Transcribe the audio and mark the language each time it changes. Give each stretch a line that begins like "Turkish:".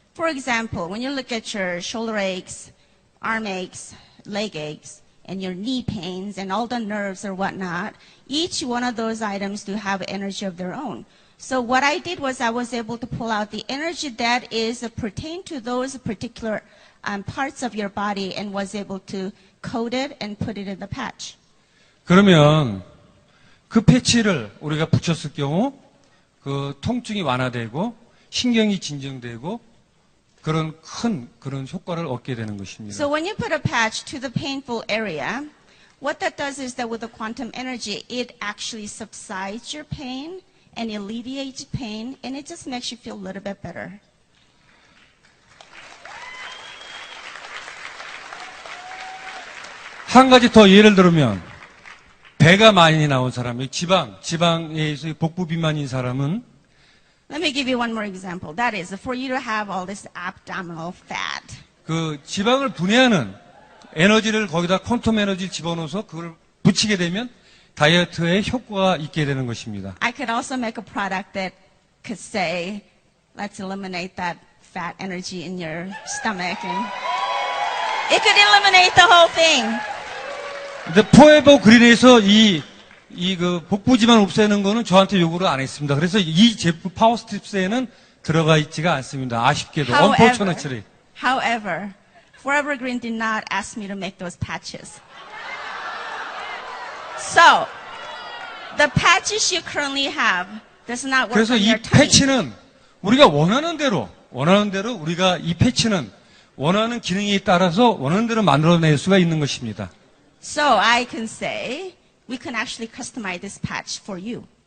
English: For example, when you look at your shoulder aches, arm aches, leg aches, and your knee pains and all the nerves or whatnot, each one of those items do have energy of their own. So what I did was I was able to pull out the energy that is pertain to those particular parts of your body and was able to code it and put it in the patch.
Korean: 그러면 그 패치를 우리가 붙였을 경우 그 통증이 완화되고 신경이 진정되고 그런 그런 효과를 얻게 되는 것입니다.
English: So when you put a patch to the painful area, what that does is that with the quantum energy, it actually subsides your pain and alleviates pain, and it just makes you feel a little bit better.
Korean: 한 가지 더 예를 들면 배가 많이 나온 사람, 지방에서 복부 비만인 사람은
English: Let me give you one more example. That is, for you to have all this abdominal fat.
Korean: 그 지방을 분해하는 에너지를 거기다 퀀텀 에너지를 집어넣어서 그걸 붙이게 되면 다이어트에 효과가 있게 되는 것입니다.
English: I could also make a product that could say, let's eliminate that fat energy in your stomach, and it could eliminate the whole thing.
Korean: 근데 포에버 그린에서 그 복부 지방 없애는 거는 저한테 요구를 안 했습니다. 그래서 이 제품 파워스트립스에는 들어가 있지가 않습니다. 아쉽게도.
English: Unfortunately. However, Forever Green did not ask me to make those patches. So, the patches you currently have does not work
Korean: 그래서
English: on
Korean: 이
English: your tummy.
Korean: 패치는 우리가 원하는 대로 우리가 이 패치는 원하는 기능에 따라서 원하는 대로 만들어낼 수가 있는 것입니다.
English: So I can say, we can actually customize this patch for you.